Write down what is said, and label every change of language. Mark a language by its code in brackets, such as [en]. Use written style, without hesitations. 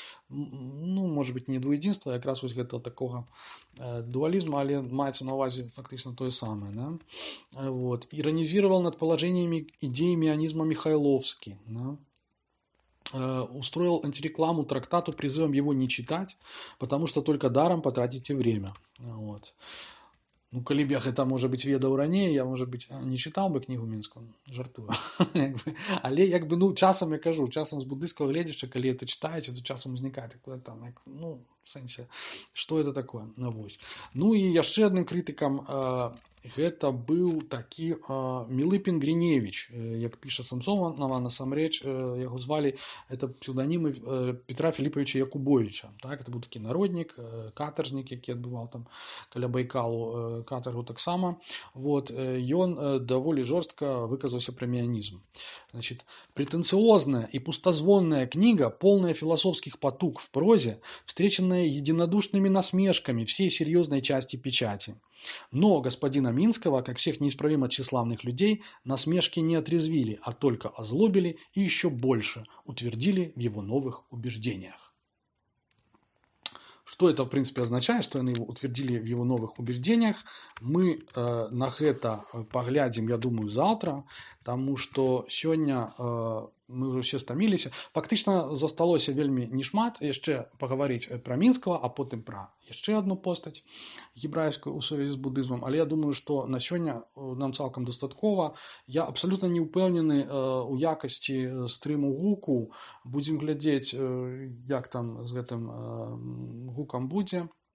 [be] Ну, может быть, не двуединства, а якраз ось гэта такого дуализма, але маецца на увазе фактично то самое. Да? Вот. [ru] Иронизировал над положениями идеи меанизма Михайловский. Да? Устроил антирекламу трактату призывом его не читать, потому что только даром потратите время. Вот. [be] Ну, калі б я гэта, можа быць, ведаў раней, я, можа быць, не чытаў бы кнігу Мінскую, жартую. Але, як бы, ну, часам, я кажу, часам з буддыйскага гледзяча, калі это чытаеце, то часам узнікае такое там, як, ну, в сэнсе, што это такое. Вось. Ну і яшчэ адным крытыкам гэта быў такі Мілыпін Гріневіч, як піша Самсонова, насамрэч яго звалі, это псевданімы Петра Філіпавіча Якубовіча. Так? Это быў такі народнік, катаржнік, які адбываў там каля Байкалу катаргу таксама. Вот. Ён даволі жорстка выказаўся пра меанізм. [ru] Значит, претенциозная и пустозвонная книга, полная философских потуг в прозе, встреченная единодушными насмешками всей серьезной части печати. Но господина Минского, как всех неисправимо тщеславных людей, насмешки не отрезвили, а только озлобили и еще больше утвердили в его новых убеждениях. Что это, в принципе, означает, что они утвердили в его новых убеждениях, мы на гэта поглядим, я думаю, завтра, потому что сегодня мы уже все стаміліся. [be] Фактычна засталося вельмі нешмат яшчэ паговорить про Мінскага, а потым про яшчэ одну постаць гебрайскую у сувязі з будызмам. Але я думаю, что на сёння нам цалкам дастаткова. Я абсолютно не упэўнены у якасці стрыму гуку. Будем глядзець, як там з гэтым гукам будзе.